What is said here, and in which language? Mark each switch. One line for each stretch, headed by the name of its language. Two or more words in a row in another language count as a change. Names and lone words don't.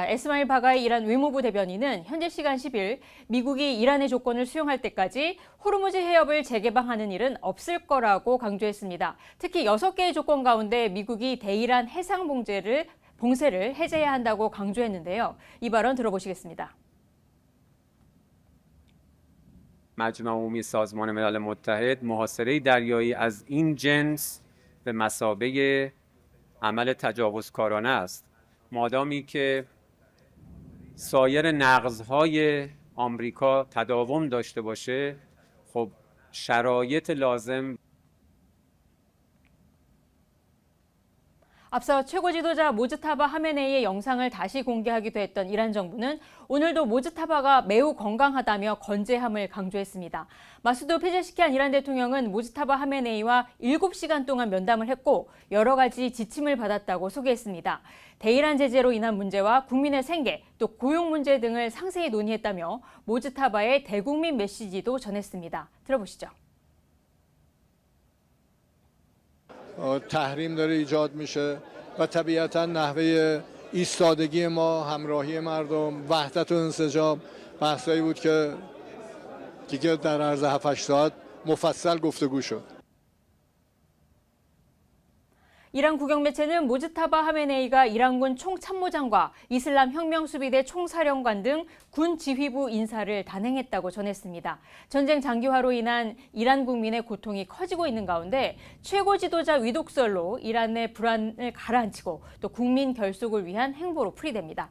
Korean: 에스마일 바가이 이란 외무부 대변인은 현지 시간 10일 미국이 이란의 조건을 수용할 때까지 호르무즈 해협을 재개방하는 일은 없을 거라고 강조했습니다. 특히 6개의 조건 가운데 미국이 대이란 해상 봉쇄를 해제해야 한다고 강조했는데요. 이 발언 들어보시겠습니다.
Persian: مجمع عمومی سازمان ملل متحد محاصره دریایی از این جنس به مثابه عمل تجاوزکارانه است. مادامی که سایر نقض‌های آمریکا تداوم داشته باشه خب شرایط لازم
Korean: 앞서 최고 지도자 모즈타바 하메네이의 영상을 다시 공개하기도 했던 이란 정부는 오늘도 모즈타바가 매우 건강하다며 건재함을 강조했습니다. 마수드 페제시키안 이란 대통령은 모즈타바 하메네이와 7시간 동안 면담을 했고 여러 가지 지침을 받았다고 소개했습니다. 대이란 제재로 인한 문제와 국민의 생계, 또 고용 문제 등을 상세히 논의했다며 모즈타바의 대국민 메시지도 전했습니다. 들어보시죠.
Persian: تحریم داره ایجاد میشه و طبیعتا نحوه ایستادگی ما، همراهی مردم، وحدت و انسجام بحثایی بود که دیگه در عرض 7-8 ساعت مفصل گفتگو شد.
Korean: 이란 국영 매체는 모즈타바 하메네이가 이란군 총참모장과 이슬람 혁명수비대 총사령관 등 군 지휘부 인사를 단행했다고 전했습니다. 전쟁 장기화로 인한 이란 국민의 고통이 커지고 있는 가운데 최고 지도자 위독설로 이란의 불안을 가라앉히고 또 국민 결속을 위한 행보로 풀이됩니다.